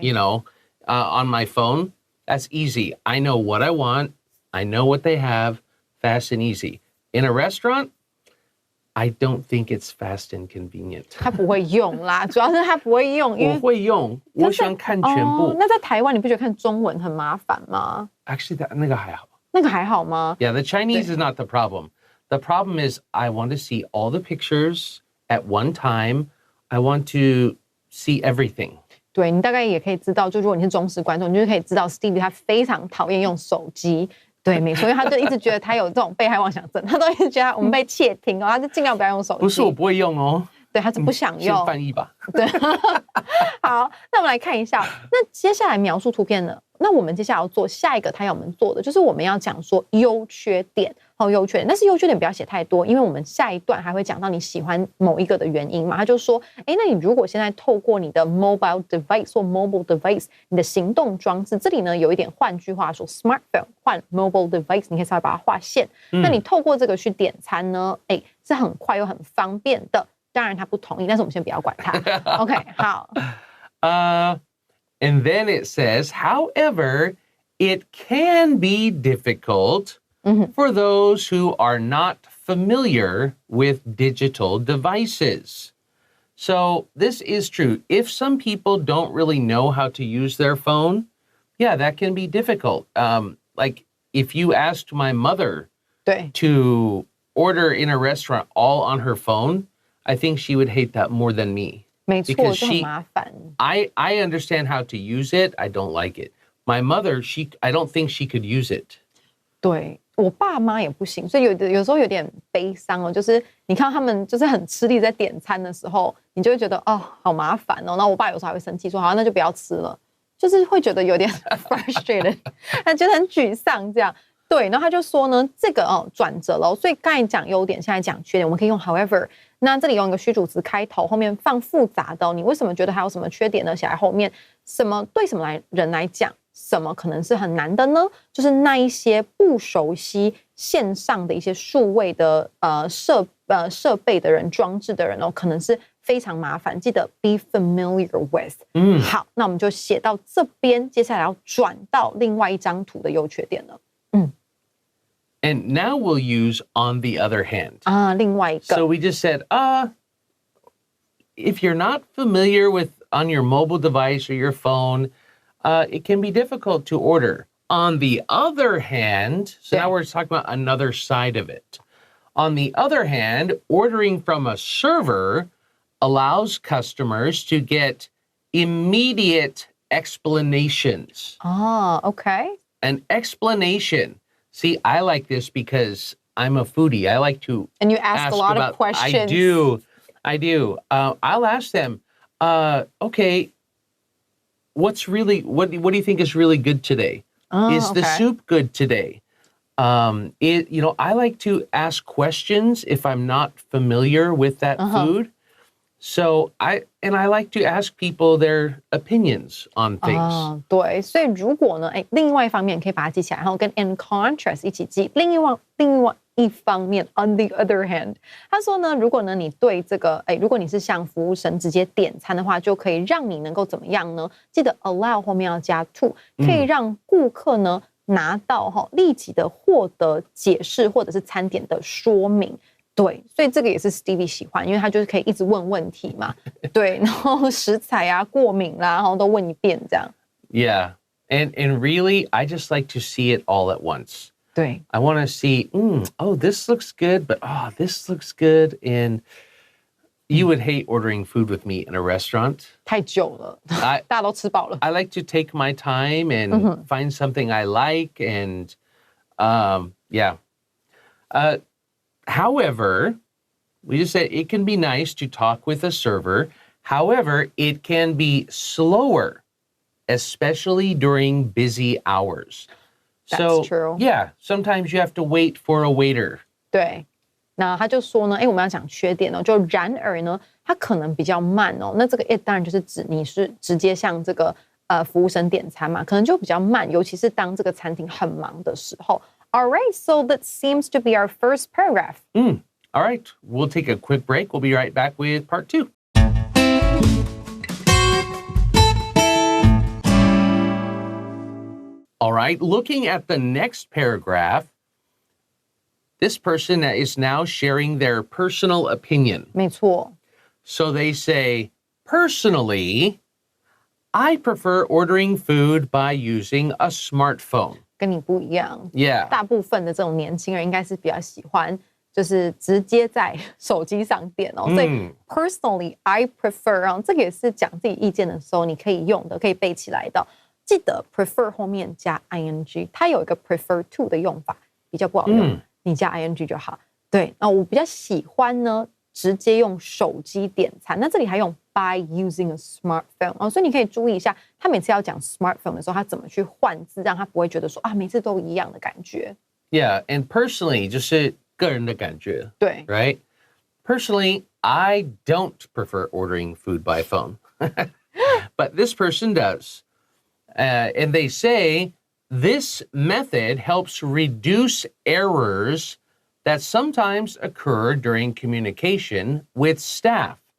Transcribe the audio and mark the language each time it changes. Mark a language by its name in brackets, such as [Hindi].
[English] you know, on my phone, that's easy. I know what I want. I know what they have. Fast and easy. In a restaurant, I don't think it's fast and convenient. [Chinese] 他不会用啦，主要是他不会用，因为我会用，我喜欢看全部。那在台湾你不觉得看中文很麻烦吗？ [English] Actually, [Chinese] 那个还好。那个还好吗？ [English] Yeah, the Chinese is not the problem. The problem is I want to see all the pictures at one time. I want to see everything. [Chinese] 对，你大概也可以知道，就如果你是忠实观众，你就可以知道 Stevie 他非常讨厌用手机。对，没错，因为他就一直觉得他有这种被害妄想症，他都一直觉得我们被窃听哦，他就尽量不要用手机。不是我不会用哦，对，他是不想用。先翻译吧。对，好，那我们来看一下，那接下来描述图片呢？那我们接下来要做下一个他要我们做的，就是我们要讲说优缺点，优缺点。但是优缺点不要写太多，因为我们下一段还会讲到你喜欢某一个的原因嘛。他就说，那你如果现在透过你的 mobile device 或 mobile device， 你的行动装置，这里呢有一点，换句话说 ，smartphone 换 mobile device， 你可以稍微把它划线。那你透过这个去点餐呢，是很快又很方便的。当然他不同意，但是我们先不要管他。 OK， 好。 [English] And then it says, however, it can be difficult for those who are not familiar with digital devices. So this is true. If some people don't really know how to use their phone, yeah, that can be difficult. Like if you asked my mother to order in a restaurant all on her phone, I think she would hate that more than me. [Chinese] 没错，就很麻烦。 [English] I understand how to use it. I don't like it. My mother, I don't think she could use it. [Chinese] 对，我爸妈也不行，所以有时候有点悲伤哦。就是你看他们就是很吃力在点餐的时候，你就会觉得好麻烦哦。然后我爸有时候还会生气说，好，那就不要吃了，就是会觉得有点 [English] frustrated， [Chinese] 觉得很沮丧这样。对，然后他就说呢，这个转折了，所以刚才讲优点，现在讲缺点，我们可以用 however。那这里用一个虚主词开头，后面放复杂的你为什么觉得还有什么缺点呢？写在后面，什么对什么人来讲，什么可能是很难的呢？就是那一些不熟悉线上的一些数位的设备的人、装置的人可能是非常麻烦。记得 [English] be familiar with。 [Chinese] 好，那我们就写到这边，接下来要转到另外一张图的优缺点了。 [English] And now we'll use on the other hand. [Chinese] 另外一个。 [English] So we just said, if you're not familiar with on your mobile device or your phone, it can be difficult to order. On the other hand, so now we're talking about another side of it. On the other hand, ordering from a server allows customers to get immediate explanations. Okay. An explanation. See, I like this because I'm a foodie. I like to and you ask a lot of questions. I do. I'll ask them, okay, what do you think is really good today? Is the soup good today? I like to ask questions if I'm not familiar with that food. So I like to ask people their opinions on things. [Chinese] 对，所以如果呢，另外一方面可以把它记起来，然后跟 [English] in contrast [Chinese] 一起记。另外一方面 ， [English] on the other hand， [Chinese] 他说呢，如果呢你对这个，如果你是向服务生直接点餐的话，就可以让你能够怎么样呢？记得 allow 后面要加 to， 可以让顾客呢拿到立即的获得解释或者是餐点的说明。对，所以这个也是 Stevie 喜欢，因为他就是可以一直问问题嘛。对，然后食材啊、过敏啦，然后都问一遍这样。 [English] Yeah, and really, I just like to see it all at once. [Chinese] 对 [English] I want to see, this looks good, but this looks good. And you would hate ordering food with me in a restaurant. [Chinese] 太久了，大家都吃饱了。 [English] I like to take my time and find something I like, and yeah. However, we just said it can be nice to talk with a server. However, it can be slower, especially during busy hours. That's true. Yeah, sometimes you have to wait for a waiter. [Chinese] 对，那他就说呢，我们要讲缺点就然而呢，它可能比较慢那这个 it 当然就是指你是直接向这个服务生点餐嘛，可能就比较慢，尤其是当这个餐厅很忙的时候。 [English] All right, so that seems to be our first paragraph. All right, we'll take a quick break. We'll be right back with part 2. All right, looking at the next paragraph, this person is now sharing their personal opinion. [Chinese] 没错。 [English] So they say, personally, I prefer ordering food by using a smartphone. [Chinese] 跟你不一样 [English] Yeah. [Chinese] 大部分的这种年轻人应该是比较喜欢就是直接在手机上点哦，所以 [English] personally I prefer [Chinese] 这个也是讲自己意见的时候你可以用的，可以背起来的。记得 prefer 后面加 ing， 它有一个 [English] prefer to [Chinese] 的用法比较不好用，你加 ing 就好。对，那我比较喜欢呢直接用手机点餐，那这里还用 [English] by using a smartphone [Chinese] 哦，所以你可以注意一下，他每次要讲 smartphone 的时候，他怎么去换字，让他不会觉得说啊每次都一样的感觉。 [English] Yeah, and personally, [Chinese] 就是个人的感觉。对 [English] Right? Personally, I don't prefer ordering food by phone. But this person does. And they say this method helps reduce errors that sometimes occur during communication with staff.